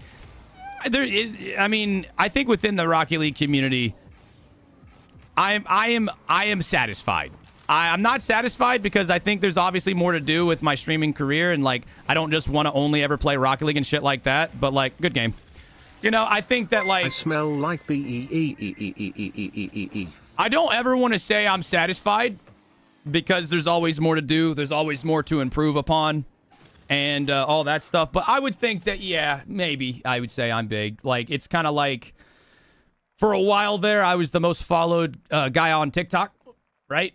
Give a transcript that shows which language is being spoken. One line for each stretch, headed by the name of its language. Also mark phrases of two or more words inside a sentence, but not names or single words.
English: There is, I mean, I think within the Rocket League community, I am satisfied. I'm not satisfied because I think there's obviously more to do with my streaming career, and like I don't just want to only ever play Rocket League and shit like that. But like, good game. You know, I think that, like, I smell like B-E-E-E-E-E-E-E-E. I don't ever want to say I'm satisfied because there's always more to do. There's always more to improve upon and all that stuff. But I would think that, yeah, maybe I would say I'm big. Like, it's kind of like for a while there, I was the most followed guy on TikTok, right?